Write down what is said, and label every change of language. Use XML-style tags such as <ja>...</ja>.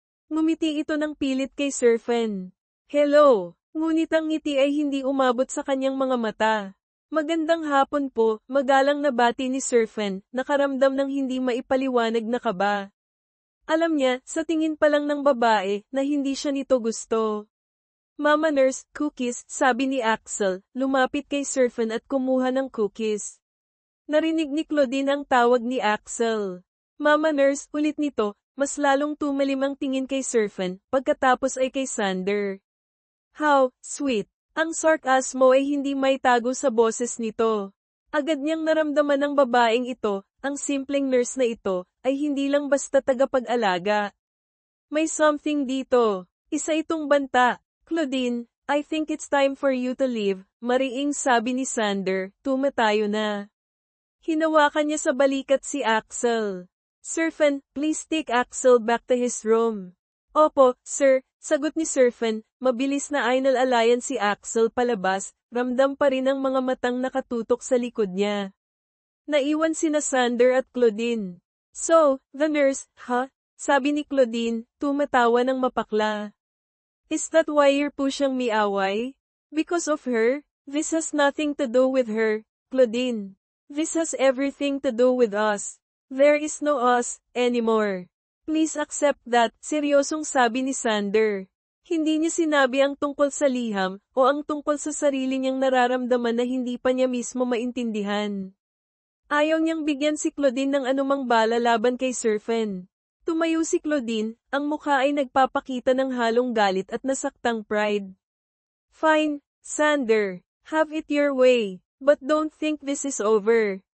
<tl>Ngumiti ito ng pilit kay Sir Fen. Hello! Ngunit ang ngiti ay hindi umabot sa kanyang mga mata. Magandang hapon po, magalang na bati ni Sir Fen, nakaramdam ng hindi maipaliwanag na kaba. Alam niya, sa tingin pa lang ng babae, na hindi siya nito gusto. Mama nurse, cookies, sabi ni Axel, lumapit kay Sir Fen at kumuha ng cookies. Narinig ni Claudine ang tawag ni Axel. Mama nurse, ulit nito, mas lalong tumalim ang tingin kay Sir Fen, pagkatapos ay kay Sander.</tl> <en>How sweet!</en> <tl>Ang sarkasmo ay hindi maitago sa boses nito. Agad niyang naramdaman ng babaeng ito, ang simpleng nurse na ito, ay hindi lang basta tagapag-alaga. May something dito. Isa itong banta.</tl> <en>Claudine, I think it's time for you to leave,</en> <tl>mariing sabi ni Sander, tumatayo na. Hinawakan niya sa balikat si Axel.</tl> <en>Surfen, please take Axel back to his room.</en> <tl>Opo, sir, sagot ni Surfen, mabilis na ainal-alayan si Axel palabas, ramdam pa rin ang mga matang nakatutok sa likod niya. Naiwan sina Sander at Claudine.</tl> <en>So, the nurse, huh?</en> <tl>Sabi ni Claudine, tumatawa ng mapakla.</tl> <en>Is that why you're pushing me away? Because of her? This has nothing to do with her, Claudine. This has everything to do with us. There is no us anymore. Please accept that,</en> <tl>seryosong sabi ni Sander. Hindi niya sinabi ang tungkol sa liham, o ang tungkol sa sarili niyang nararamdaman na hindi pa niya mismo maintindihan. Ayaw niyang bigyan si Claudine ng anumang bala laban kay Surfen. Tumayo si Claudine, ang mukha ay nagpapakita ng halong galit at nasaktang pride.</tl> <en>Fine, Sander. Have it your way. But don't think this is over.</en>